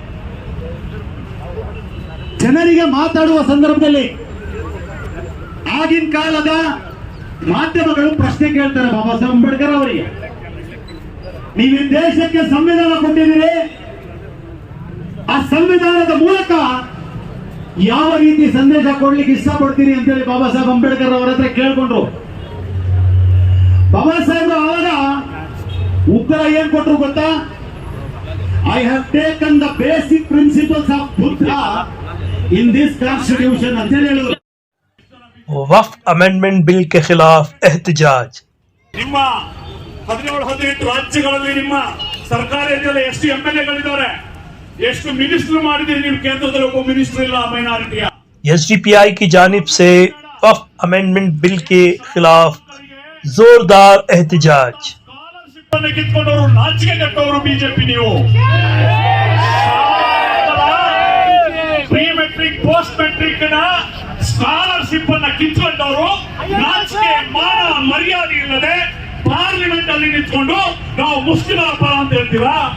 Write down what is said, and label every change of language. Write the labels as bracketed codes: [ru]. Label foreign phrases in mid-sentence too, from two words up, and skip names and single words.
[kn] ಜನರಿಗೆ ಮಾತಾಡುವ ಸಂದರ್ಭದಲ್ಲಿ ಆಗಿನ ಕಾಲದ ಮಾಧ್ಯಮಗಳು ಪ್ರಶ್ನೆ ಕೇಳ್ತಾರೆ ಬಾಬಾ ಸಾಹೇಬ್ ಅಂಬೇಡ್ಕರ್ ಅವರಿಗೆ, ನೀವು ಈ ದೇಶಕ್ಕೆ ಸಂವಿಧಾನ ಕೊಟ್ಟಿದ್ದೀರಿ, ಆ ಸಂವಿಧಾನದ ಮೂಲಕ ಯಾವ ರೀತಿ ಸಂದೇಶ ಕೊಡ್ಲಿಕ್ಕೆ ಇಷ್ಟಪಡ್ತೀರಿ ಅಂತೇಳಿ ಬಾಬಾ ಸಾಹೇಬ್ ಅಂಬೇಡ್ಕರ್ ಅವರ ಹತ್ರ ಕೇಳ್ಕೊಂಡ್ರು. ಬಾಬಾ ಸಾಹೇಬ್ ಆವಾಗ ಉತ್ತರ ಏನ್ ಕೊಟ್ರು ಗೊತ್ತಾ? [en] I have taken the basic principles of Buddha in this constitution [kn] ಅಂತ ಹೇಳಿದ್ರು. [hi] वक्फ [en] amendment bill [hi] के खिलाफ एहतजाज। [kn] ನಿಮ್ಮ 17-18 ರಾಜ್ಯಗಳಲ್ಲಿ ನಿಮ್ಮ ಸರ್ಕಾರ ಇದೆಯಲ್ಲ, ಎಷ್ಟು MLA ಎಷ್ಟು ಮಿನಿಸ್ಟರ್ ಮಾಡಿದಿರಿ ನೀವು? ಕೇಂದ್ರದಲ್ಲಿ ಒಬ್ಬ ಮಿನಿಸ್ಟರ್ ಇಲ್ಲ ಮೈನಾರಿಟಿಯ. [hi] SDPI की जानिब से वक्फ [en] amendment bill [hi] के खिलाफ जोरदार एहतजाज। [kn] ಸ್ಕಾಲರ್‌ಶಿಪ್ ಅನ್ನು ಕಿತ್ಕೊಂಡವರು ನಾಚಿಕೆ ಕಟ್ಟವರು ಬಿಜೆಪಿ. ನೀವು [en] pre matric post matric [kn] ನ ಸ್ಕಾಲರ್ಶಿಪ್ ಅನ್ನ ಕಿತ್ಕೊಂಡವರು ನಾಚಿಕೆ ಮಾನ ಮರ್ಯಾದೆ ಇಲ್ಲದೆ ಪಾರ್ಲಿಮೆಂಟ್ ಅಲ್ಲಿ ನಿಂತ್ಕೊಂಡು ನಾವು ಮುಸ್ಲಿಮರ ಪರ ಅಂತ ಹೇಳ್ತೀರಾ?